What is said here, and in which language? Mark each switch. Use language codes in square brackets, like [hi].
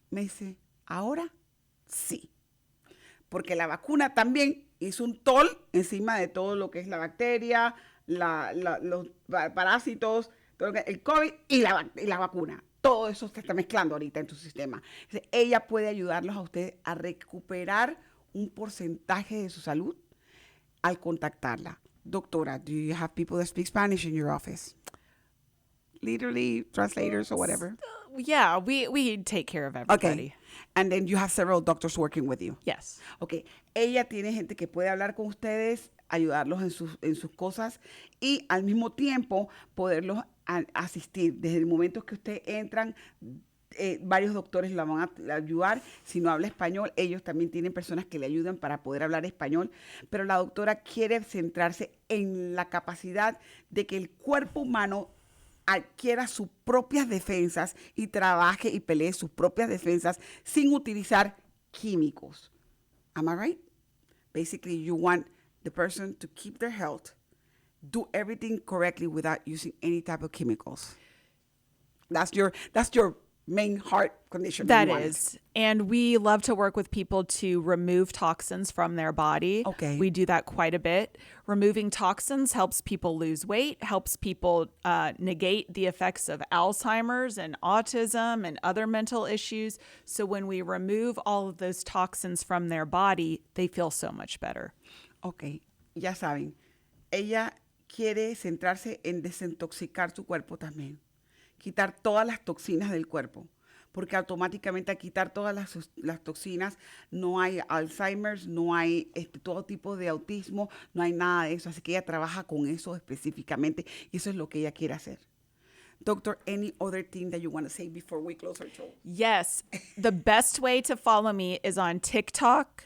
[es] Me dice, ¿ahora? Sí. Porque la vacuna también hizo un tol encima de todo lo que es la bacteria, los parásitos, todo el COVID y la vacuna. Todo eso se está mezclando ahorita en tu sistema. Entonces, ella puede ayudarlos a ustedes a recuperar un porcentaje de su salud al contactarla. [en] Doctora, do you have people that speak Spanish in your office? Literally, translators or whatever? Yeah, we take care of everybody. Okay. And then you have several doctors working with you. Yes. Okay. [es] Ella tiene gente que puede hablar con ustedes, ayudarlos en sus cosas y al mismo tiempo poderlos asistir. Desde el momento que ustedes entran, varios doctores la van a ayudar. Si no habla español, ellos también tienen personas que le ayudan para poder hablar español. Pero la doctora quiere centrarse en la capacidad de que el cuerpo humano adquiera sus propias defensas y trabaje y pelee sus propias defensas sin utilizar químicos. [en] Am I right? Basically, you want the person to keep their health, do everything correctly without using any type of chemicals. That's your main heart condition. That is. And we love to work with people to remove toxins from their body. Okay. We do that quite a bit. Removing toxins helps people lose weight, helps people negate the effects of Alzheimer's and autism and other mental issues. So when we remove all of those toxins from their body, they feel so much better. [es] Ok, ya saben, ella quiere centrarse en desintoxicar su cuerpo también. Quitar todas las toxinas del cuerpo, porque automáticamente al quitar todas las toxinas no hay Alzheimer's, no hay todo tipo de autismo, no hay nada de eso, así que ella trabaja con eso específicamente y eso es lo que ella quiere hacer. [en] Doctor, any other thing that you want to say before we close our show? Yes, the best way to follow me is on TikTok,